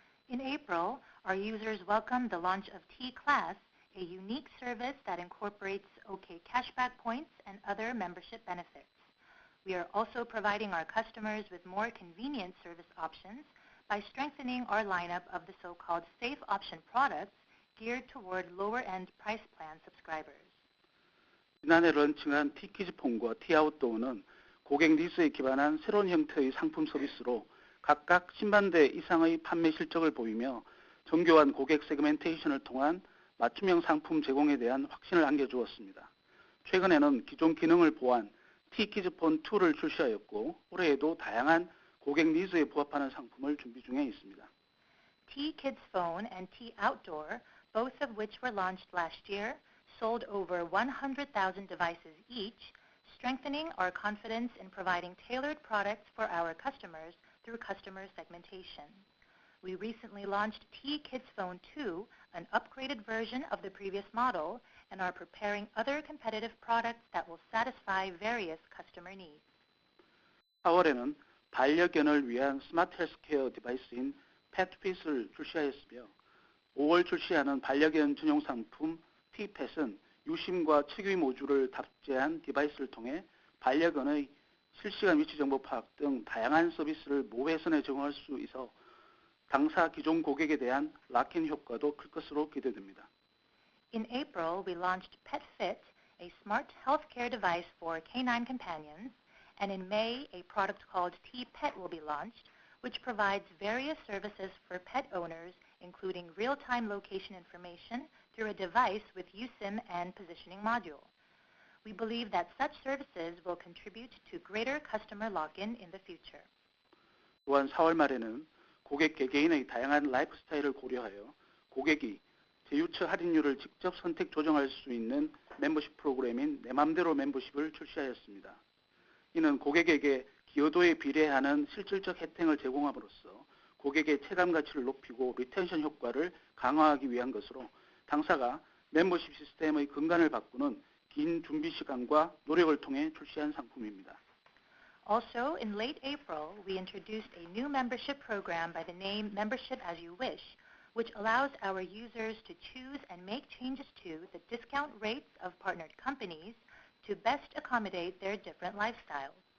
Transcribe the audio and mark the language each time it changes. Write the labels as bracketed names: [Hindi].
[English] In April, our users welcomed the launch of T-Class, a unique service that incorporates OK cashback points and other membership benefits. We are also providing our customers with more convenient service options by strengthening our lineup of the so-called safe option products geared toward lower-end price plan subscribers. [Korean] 지난해 런칭한 T키즈폰과 T아웃도어는 고객 니즈에 기반한 새로운 형태의 상품 서비스로 각각 10만 대 이상의 판매 실적을 보이며 정교한 고객 세그멘테이션을 통한 맞춤형 상품 제공에 대한 확신을 안겨주었습니다. 최근에는 기존 기능을 보완 T키즈폰 2를 출시하였고 올해에도 다양한 고객 니즈에 부합하는 상품을 준비 중에 있습니다. [English] T-Kids Phone and T-Outdoor, both of which were launched last year, sold over 100,000 devices each, strengthening our confidence in providing tailored products for our customers through customer segmentation. We recently launched T-Kids Phone 2, an upgraded version of the previous model, and are preparing other competitive products that will satisfy various customer needs. [Korean] 4월에는 반려견을 위한 스마트 헬스케어 디바이스인 펫핏을 출시하였으며 5월 출시하는 반려견 전용 상품 T-Pet은 유심과 측위 모듈을 탑재한 디바이스를 통해 반려견의 실시간 위치 정보 파악 등 다양한 서비스를 모회선에 제공할 수 있어 당사 기존 고객에 대한 락인 효과도 클 것으로 기대됩니다. [English] In April, we launched PetFit, a smart healthcare device for canine companions, and in May, a product called T-Pet will be launched, which provides various services for pet owners, including real-time location information through a device with USIM and positioning module. We believe that such services will contribute to greater customer lock-in in the future. [Korean] 또한 4월 말에는 고객 개개인의 다양한 라이프 스타일을 고려하여 고객이 제휴처 할인율을 직접 선택 조정할 수 있는 멤버십 프로그램인 내 맘대로 멤버십을 출시하였습니다. 이는 고객에게 기여도에 비례하는 실질적 혜택을 제공함으로써 고객의 체감 가치를 높이고 리텐션 효과를 강화하기 위한 것으로 당사가 멤버십 시스템의 근간을 바꾸는 긴 준비 시간과 노력을 통해 출시한 상품입니다. [English] Also, in late April, we introduced a new membership program by the name Membership as You Wish, which allows our users to choose and make changes to the discount rates of partnered companies to best accommodate their different lifestyles.